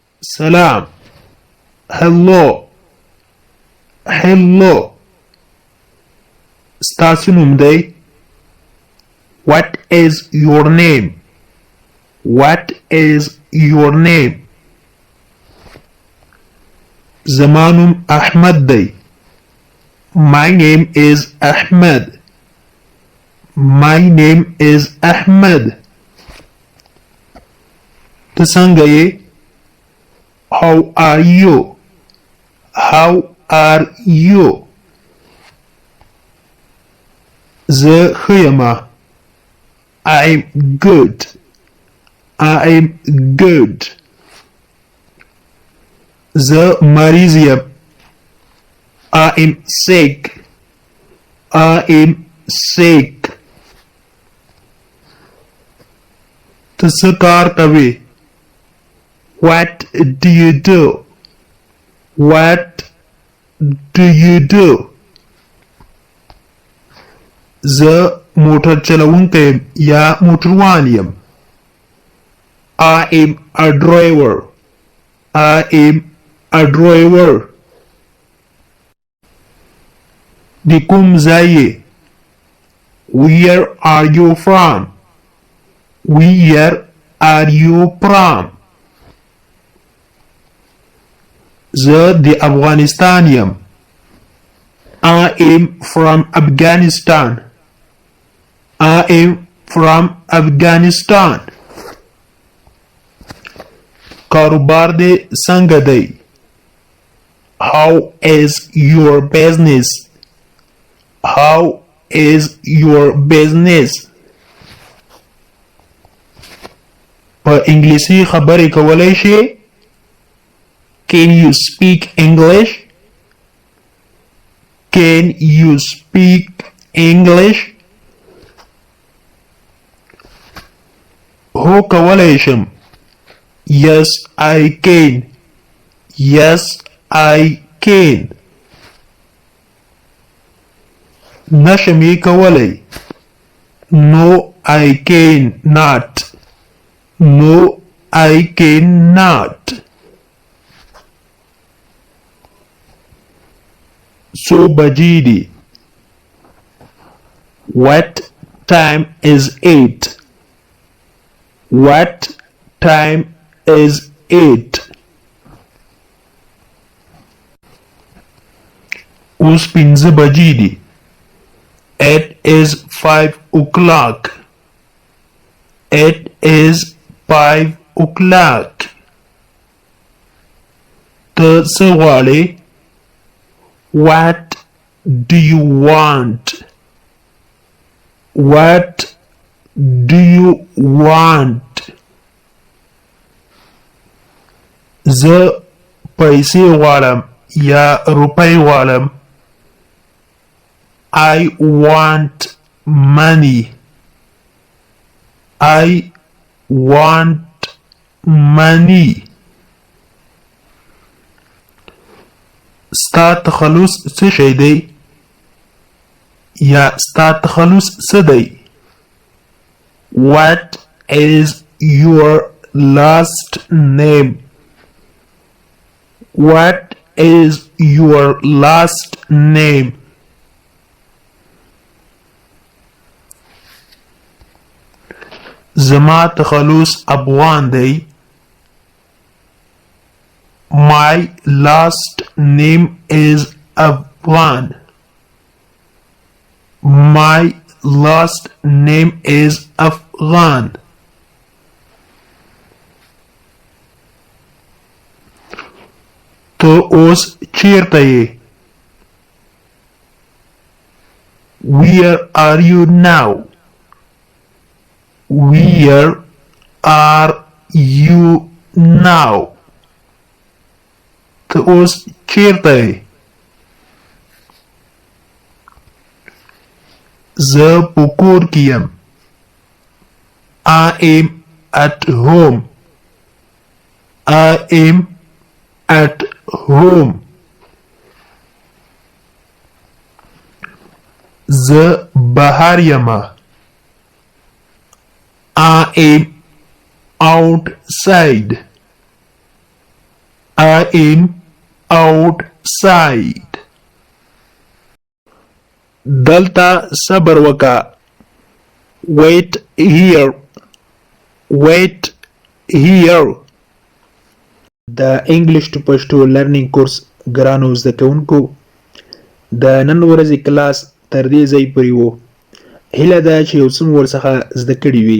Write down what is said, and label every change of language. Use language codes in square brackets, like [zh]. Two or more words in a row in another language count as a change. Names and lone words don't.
[en] سلام. hello. hello. [ps] ستاسو نوم دی. [en] what is your name? what is your name? [ps] زما نوم احمد دی. [en] my name is Ahmed. my name is Ahmed. [ps] ته څنګه یې؟ [en] how are you? how are you? [ps] زه ښه یمه. [en] I'm good. I'm good. [ps] زه مریض یم. [en] I'm sick. I'm sick. [ps] ته څه کار کوې؟ [en] What do you do? What do you do? [ps] زه موټر چلوونکی یم یا موټروان یم. [en] I am a driver. I am a driver. [ps] د کوم ځای یې؟ [en] Where are you from? Where are you from? [ps] زه د افغانستان یم. [en] I am from Afghanistan. I am from Afghanistan. [ps] کاروبار دې څنګه دی؟ [en] How is your business? How is your business? [ps] په انګلیسي خبرې کولای شې؟ [en] Can you speak English? Can you speak English? [ps] هو کولای شم. [en] Yes, I can. Yes, I can. [ps] نشم یې کولای. [en] No, I cannot. No, I cannot. [ps] څو بجې دي؟ [en] What time is it? What time is it? [ps] اوس 5 بجې دي. [en] It is 5 o'clock. It is 5 o'clock. [ps] ته څه غواړې؟ [en] What do you want? What do you want? [ps] زه پیسې غواړم یا روپۍ غواړم. [en] I want money. I want money. [ps] ستا تخلص څه شی دی؟ یا ستا تخلص څه دی؟ [en] What is your last name? What is your last name? [ps] زما تخلص افغان دی. [en] My last name is Afghan. My last name is Afghan. [ps] تو اوس چیرته یې؟ [en] Where are you now? Where are you now? [ps] ته اوس چیرته یې؟ زه په کور کې یم. [en] I am at home. I am at home. [ps] زه بهر یمه. [en] I am outside. I am outside. [ps] دلته صبر وکړه. [en] Wait here. Wait here. [ps] د [en] English to Pashto learning course [ps] ګرانو زده کوونکو د نن ورځې کلاس تر دې ځای پورې و. هیله ده چې یو څه مو ورڅخه زده کړي وي.